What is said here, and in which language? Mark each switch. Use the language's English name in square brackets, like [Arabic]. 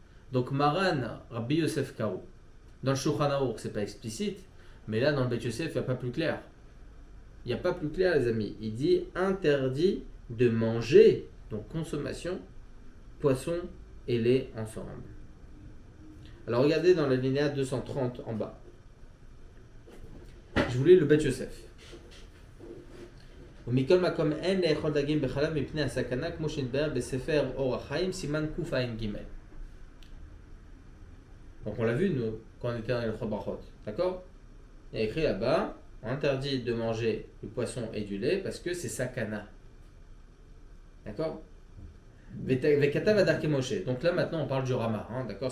[French] Donc Maran, Rabbi Yosef Karo. Dans le Shulchan Aruch, c'est pas explicite, mais là dans le Bet Yosef, il n'y a pas plus clair. Il n'y a pas plus clair, les amis. Il dit interdit de manger, donc consommation, poisson et lait ensemble. Alors regardez dans la linéa 230 en bas. Je voulais le Bet Yosef. [Hebrew] ומכל מקום אין לאכול דגים בחלב מפני הסכנה כמו שנתבהר בספר אור החיים סימן קע"ג. [French] Donc on l'a vu nous quand on était dans les trois brachot, d'accord? Il y a écrit là-bas, on interdit de manger du poisson et du lait parce que c'est sakana. D'accord? [Hebrew] Vekatav adarke Moshe. [French] Donc là maintenant on parle du Rama, hein, d'accord?